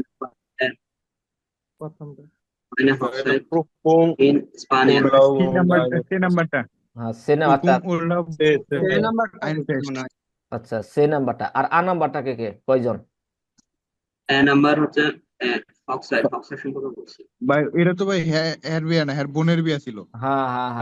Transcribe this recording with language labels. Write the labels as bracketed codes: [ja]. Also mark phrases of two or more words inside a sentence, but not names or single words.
[bn] প্রথমটা। [de] Meine [bn] এটা [de] Hochzeit Prüfung, in Spanien. Urlaub [bn] সি [de] und [bn] নাম্বারটা, [de] eine [bn] সি নাম্বারটা। হ্যাঁ, সে না, আচ্ছা, [de] Prüfung Urlaub [bn] এই নাম্বারটা আইনফেস্ট। মনে হয়। আচ্ছা, সে নাম্বারটা। আর আ নাম্বারটা কে কে কয়জন? নাম্বার হচ্ছে Hochzeit সম্পর্কে বলছি। ভাই এটা তো ভাই হ্যার বিয়া না, হ্যার বোনের বিয়া ছিল। হ্যাঁ হ্যাঁ হ্যাঁ,